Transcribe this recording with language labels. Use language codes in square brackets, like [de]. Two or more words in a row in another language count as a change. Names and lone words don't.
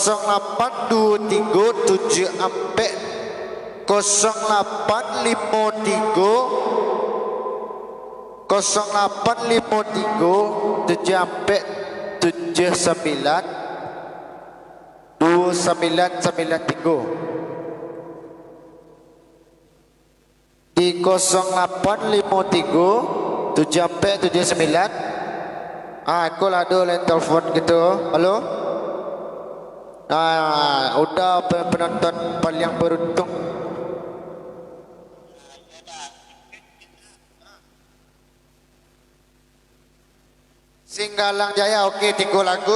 [id] 0823 7 ampe 0853 0853 7 ampe 79 2993 di 0853 7 ampe 79. Aku lah ada line telefon gitu. Halo. Udah penonton paling beruntung. Singgalang Jaya, okey 3 lagu.